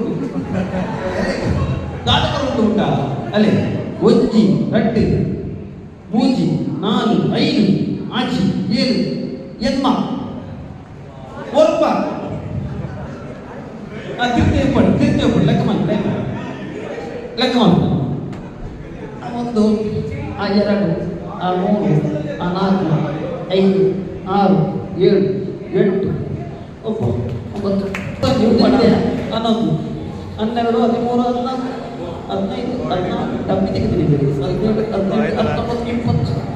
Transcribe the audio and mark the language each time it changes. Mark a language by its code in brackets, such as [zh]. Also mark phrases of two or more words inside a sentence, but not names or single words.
[tcy] ದಾಟಕರು ಉಂಟಾ ಅಲ್ಲೇ ಒಂಜಿ ರಟ್ಟು ಮೂಜಿ ನಾಲು ಐದು ಆಚಿ ಏಳು ಎನ್ಮ ಒರ್ಪ ತಿರ್ತಿ [kn] ಲೆಕ್ಕ ಮಾಡಿ ಒಂದು ಆ ಎರಡು ಆ ಮೂರು ಆ ನಾಲ್ಕು ಐದು ಆರು ಏಳು ಎಂಟು ಒಂಬತ್ತು ಹನ್ನೊಂದು ಹನ್ನೆರಡು ಹದಿಮೂರು ಹದಿನಾಲ್ಕು ಹದಿನೈದು ಹದಿನಾಲ್ಕು ಡಬ್ಬಿ ತೆಗೆದಿದ್ದೀರಿ 17 18 19 20